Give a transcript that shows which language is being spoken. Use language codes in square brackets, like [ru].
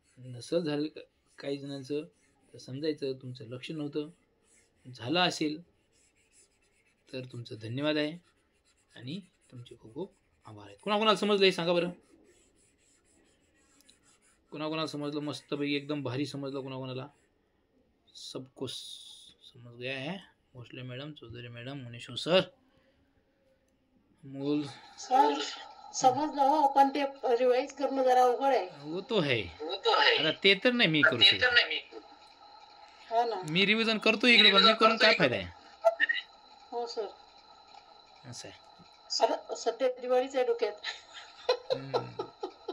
[mr] नसेल झालं काही जणांचं तर समजायचं तुमचं लक्ष नव्हतं. झालं असेल तर तुमचं धन्यवाद आहे आणि तुमचे खूप खूप आभार आहेत. कोणाकोणाला समजलं हे सांगा बरं. कोणाकोणाला समजलं? मस्तपैकी एकदम भारी समजलं. कोणाकोणाला? [hi] सबको समझ गया है. Bhosle madam, Chaudhary madam, मुनीशो sir, मूल सर, [mr] समजलं हो, पण ते रिवाइज करणं जरा अवघड आहे. [hi] वो तो है. [mr] आता ते तर नाही मी करू शकत. हो ना. मी रिव्हिजन करतो इकडे, पण मी करून काय फायदा आहे. हो सर. असं आहे. सध्या दिवाळीच आहे डोक्यात.